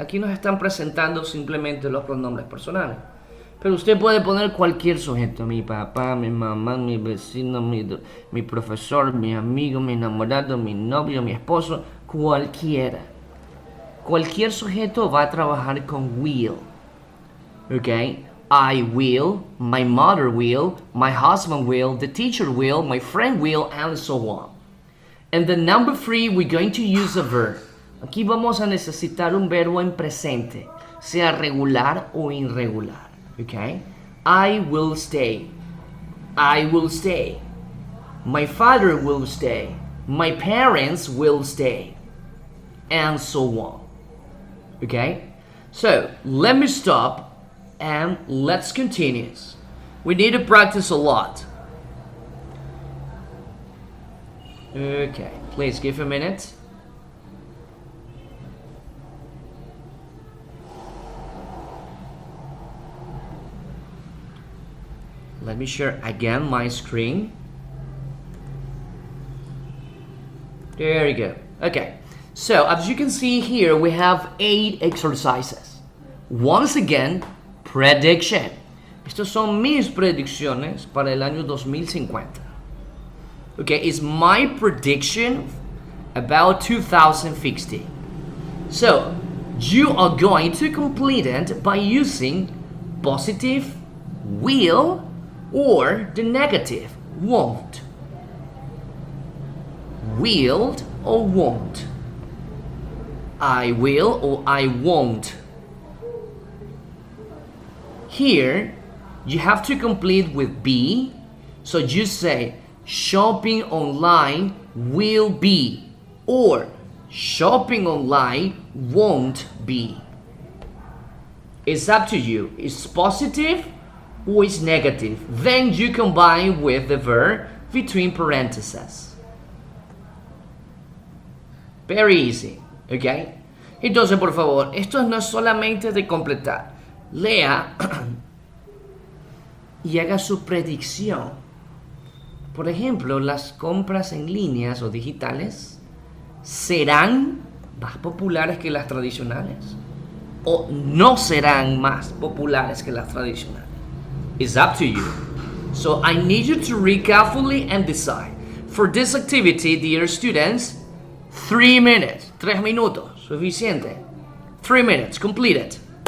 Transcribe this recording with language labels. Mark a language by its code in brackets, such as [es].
[es] Aquí nos están presentando simplemente los pronombres personales. Pero usted puede poner cualquier sujeto. Mi papá, mi mamá, mi vecino, mi profesor, mi amigo, mi enamorado, mi novio, mi esposo. Cualquiera. Cualquier sujeto va a trabajar con will. ¿Ok? [en] I will, my mother will, my husband will, the teacher will, my friend will, and so on. And the number 3, we're going to use a verb. [es] Aquí vamos a necesitar un verbo en presente, sea regular o irregular. Okay? [en] I will stay. I will stay. My father will stay. My parents will stay. And so on. Okay? So, let me stop and let's continue. We need to practice a lot. Okay, please give a minute. Let me share again my screen. There you go. Okay, so as you can see here, we have 8 exercises. Once again, prediction. [es] Estas son mis predicciones para el año 2050. [en] Okay, it's my prediction about 2060. So, you are going to complete it by using positive, will, or the negative, won't. Willed or won't. I will or I won't. Here, you have to complete with be, so you say, shopping online will be, or shopping online won't be. It's up to you. It's positive or it's negative. Then you combine with the verb between parentheses. Very easy, ¿ok? [es] Entonces, por favor, esto no es solamente de completar. Lea y haga su predicción. Por ejemplo, las compras en líneas o digitales serán más populares que las tradicionales o no serán más populares que las tradicionales. [en] It's up to you. So I need you to read carefully and decide. For this activity, dear students, 3 minutes, [es] 3 minutos, suficiente. [en] 3 minutes, complete it.